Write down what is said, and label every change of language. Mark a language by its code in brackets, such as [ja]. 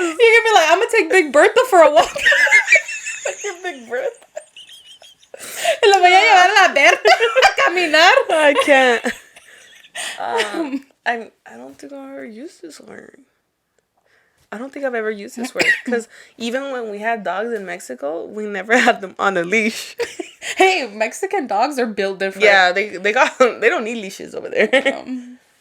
[en] You're gonna be like, I'm gonna take Big Bertha for a walk. Big Bertha. [es] La voy a llevar a la verga a caminar. [en] I can't. I don't think I ever used this word. I don't think I've ever used this word. Because even when we had dogs in Mexico, we never had them on a leash. Hey, Mexican dogs are built different. Yeah, they don't need leashes over there.